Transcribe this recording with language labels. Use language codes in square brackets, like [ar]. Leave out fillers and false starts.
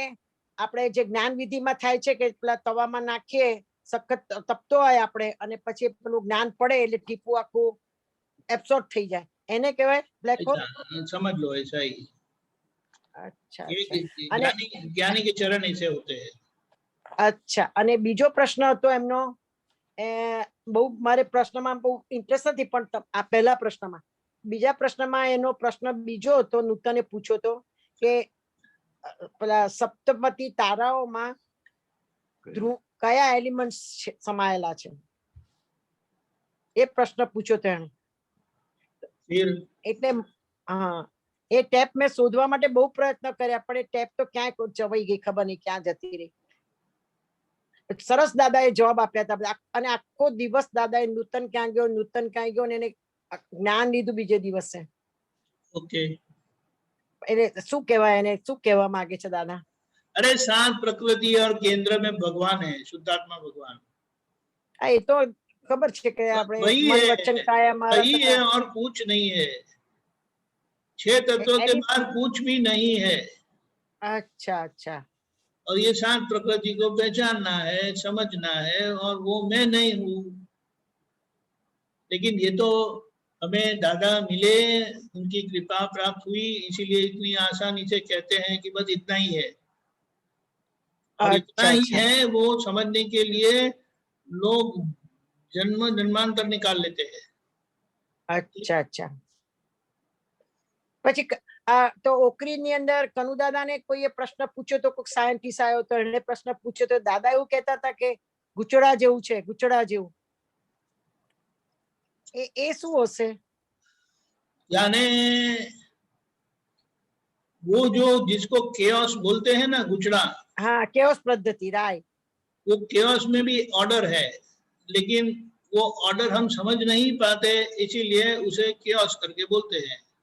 [gu] એટલે આપણે જે જ્ઞાન વિધિમાં થાય છે કે પેલા તવામાં નાખીએ, સખત તપતો હોય આપણે, અને પછી પેલું જ્ઞાન પડે એટલે ટીપું આખું એબ્સોર્બ થઈ જાય, એને કહેવાય બ્લેક હોલ. [hi] समझ लो ऐसा ही. अच्छा. ज्ञानी के चरण ऐसे होते हैं. अच्छा. [gu] અને બીજો પ્રશ્ન હતો એમનો, બહુ મારે પ્રશ્નમાં બહુ ઇન્ટરેસ્ટ નથી, પણ આ પહેલા પ્રશ્નમાં, બીજા પ્રશ્નમાં એનો પ્રશ્ન બીજો હતો, નૂતને પૂછ્યો હતો કે પેલા સપ્તપતિ તારાઓમાં કયા એલિમેન્ટ્સ સમાયેલા છે, એ પ્રશ્ન પૂછ્યો હતો એને. એટલે હા, એ ટેપ મેં શોધવા માટે બહુ પ્રયત્ન કર્યા, પણ એ ટેપ તો ક્યાંય જવાઈ ગઈ, ખબર નહીં ક્યાં જતી રહી. સરસ દાદાએ જવાબ આપ્યા હતા. અને આખો દિવસ દાદાએ નૂતન ક્યાં ગયો ને એને જ્ઞાન લીધું બીજે દિવસે. ઓકે. એટલે શું કહેવાય, એને શું કહેવા માંગે છે દાદા? [hi] अरे सात प्रकृति और केंद्र में भगवान है, शुद्धात्मा भगवान. [gu] હા, એ તો ખબર છે કે આપણે મન વચન કાયા [hi] वही है और कुछ नहीं है. 6 तत्वों के बाहर कुछ भी नहीं है. अच्छा अच्छा. और ये 7 प्रकृति को पहचानना है, समझना है, और वो मैं नहीं हूँ. लेकिन ये तो हमें दादा मिले, उनकी कृपा प्राप्त हुई, इसीलिए इतनी आसानी से कहते हैं कि बस इतना ही है. और इतना ही है वो समझने के लिए लोग जन्मांतर निकाल लेते हैं. अच्छा अच्छा. [gu] પછી તો ઓકરીની અંદર કનુ દાદાને કોઈએ પ્રશ્ન પૂછ્યો તો, કોઈક સાયન્ટિસ્ટ આવ્યો તો એને પ્રશ્ન પૂછ્યો તો દાદા એવું કહેતા હતા કે ગુચડા જેવું છે, ગુચડા જેવું. એ શું હશે? [hi] यानी वो जो जिसको केओस बोलते हैं ना, गुचड़ा. हाँ, केओस पद्धति, राइट. वो केओस में भी ऑर्डर है, लेकिन वो ऑर्डर हम समझ नहीं पाते, इसीलिए उसे केओस करके बोलते हैं.